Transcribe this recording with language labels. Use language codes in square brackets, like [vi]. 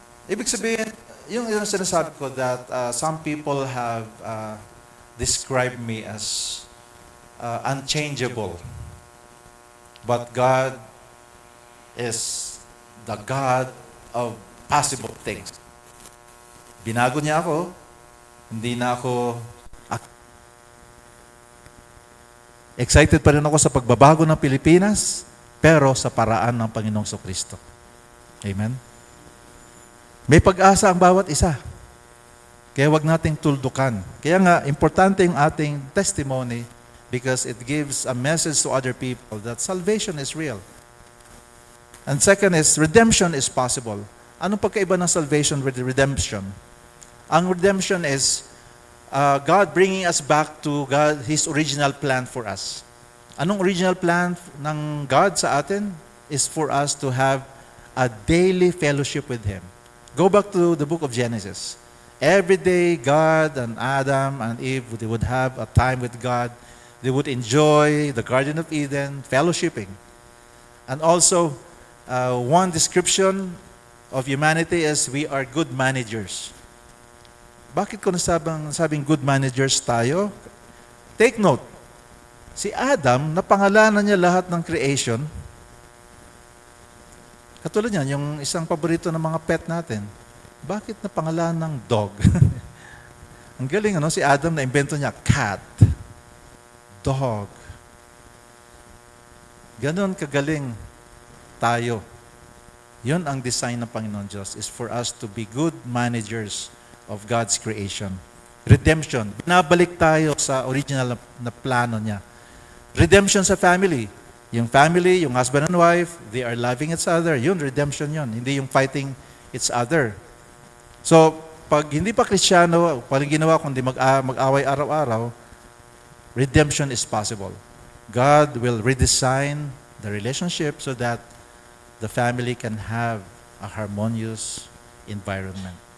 [tl] Ibig sabihin, yung sinasabi ko [en] that some people have described me as unchangeable. But God is the God of possible things. [tl] Binago niya ako, hindi na ako excited pa rin ako sa pagbabago ng Pilipinas, pero sa paraan ng Panginoong Kristo. Amen? May pag-asa ang bawat isa. Kaya wag nating tuldukan. Kaya nga, importante yung ating testimony [en] because it gives a message to other people that salvation is real. And second is, redemption is possible. [tl] Anong pagkaiba ng [en] salvation with redemption? Ang redemption is God bringing us back to His original plan for us. [tl] Anong original plan ng God sa atin? [en] Is for us to have a daily fellowship with Him. Go back to the book of Genesis. Every day, God and Adam and Eve, they would have a time with God. They would enjoy the Garden of Eden, fellowshipping. And also, one description of humanity is we are good managers. [tl] Bakit ko nasabing good managers tayo? [en] Take note, [tl] si Adam, napangalanan niya lahat ng creation. Katulad niyan, yung isang paborito ng mga pet natin. Bakit napangalanan ng dog? Ang galing, si Adam na-invento niya, cat, dog. Ganon kagaling tayo. Yun ang design ng Panginoon Diyos, [en] is for us to be good managers of God's creation. Redemption. [tl] Nabalik tayo sa original na plano niya. Redemption sa family. [en] Yung family, yung husband and wife, they are loving each other. [tl] Yun, redemption yun. Hindi yung [en] fighting each other. [tl] So, pag hindi pa Kristiyano, walang ginawa kundi mag-away araw-araw, [en] redemption is possible. God will redesign the relationship so that the family can have a harmonious environment.